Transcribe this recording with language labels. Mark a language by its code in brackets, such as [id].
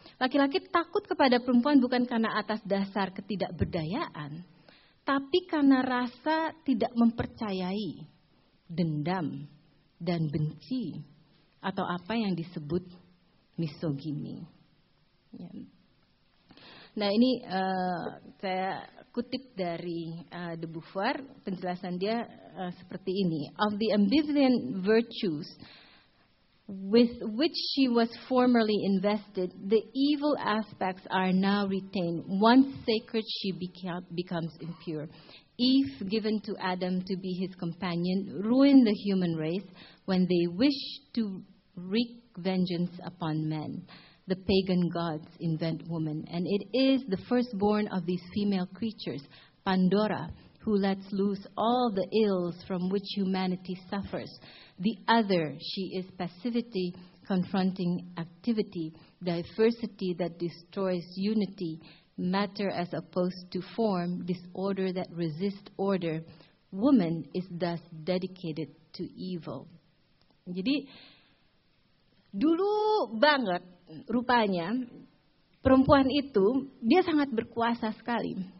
[id] Laki-laki takut kepada perempuan bukan karena atas dasar ketidakberdayaan, tapi karena rasa tidak mempercayai, dendam, dan benci, atau apa yang disebut misogini. Ya. Nah ini saya kutip dari de Beauvoir, penjelasan dia seperti ini. [en] Of the ambivalent virtues with which she was formerly invested, the evil aspects are now retained. Once sacred, she becomes impure. Eve, given to Adam to be his companion, ruined the human race when they wished to wreak vengeance upon men. The pagan gods invent woman, and it is the firstborn of these female creatures, Pandora, who lets loose all the ills from which humanity suffers. The other, she is passivity confronting activity, diversity that destroys unity, matter as opposed to form, disorder that resists order. Woman is thus dedicated to evil. [id] Jadi dulu banget rupanya perempuan itu dia sangat berkuasa sekali.